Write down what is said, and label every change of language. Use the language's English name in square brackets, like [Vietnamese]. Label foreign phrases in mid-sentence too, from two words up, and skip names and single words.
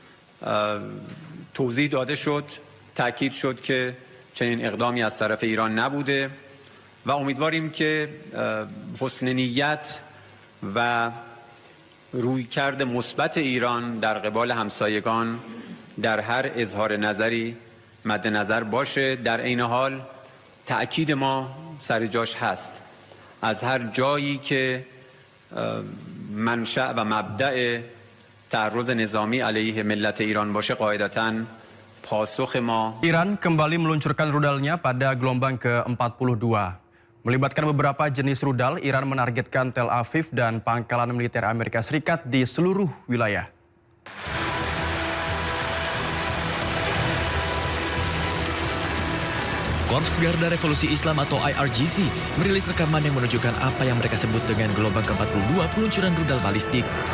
[Persian] توضیح داده شد، تاکید شد که چنین اقدامی از طرف ایران نبوده و امیدواریم که حسن نیت و رویکرد مثبت ایران در قبال همسایگان در هر اظهار نظری مد نظر باشه. در عین حال تأکید ما سر جاش هست، از هر جایی که منشأ و مبدأ تعرض نظامی علیه ملت ایران باشه قاعدتاً pasok ma. [Indonesian] Iran kembali meluncurkan rudalnya pada gelombang ke-42. Melibatkan beberapa jenis rudal, Iran menargetkan Tel Aviv dan pangkalan militer Amerika Serikat di seluruh wilayah. Korps Garda Revolusi Islam atau IRGC merilis rekaman yang menunjukkan apa yang mereka sebut dengan gelombang ke-42 peluncuran rudal balistik.